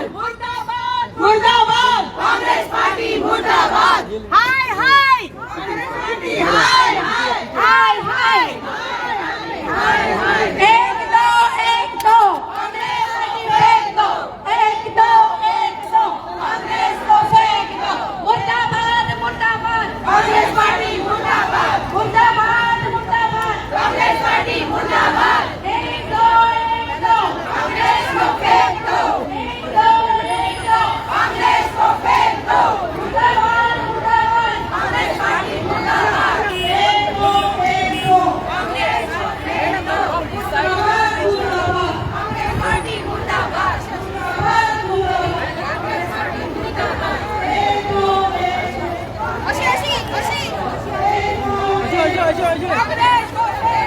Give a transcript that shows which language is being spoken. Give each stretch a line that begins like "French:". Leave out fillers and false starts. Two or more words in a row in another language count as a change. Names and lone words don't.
Hindi: मुर्दाबाद मुर्दाबाद काँग्रेस पार्टी मुर्दाबाद हाय हाय काँग्रेस पार्टी हाय हाय हाय हाय हाय एक दो काँग्रेस पार्टी एक दो काँग्रेस को फेंक दो. मुर्दाबाद मुर्दाबाद काँग्रेस पार्टी मुर्दाबाद मुर्दाबाद मुर्दाबाद काँग्रेस पार्टी मुर्दाबाद. एक दो काँग्रेस को फेंक दो. एक दो काँग्रेस को फेंक दो. मुर्दाबाद मुर्दाबाद काँग्रेस पार्टी मुर्दाबाद. एक दो काँग्रेस को फेंक दो. मुर्दाबाद मुर्दाबाद काँग्रेस पार्टी मुर्दाबाद. अशी काँग्रेस को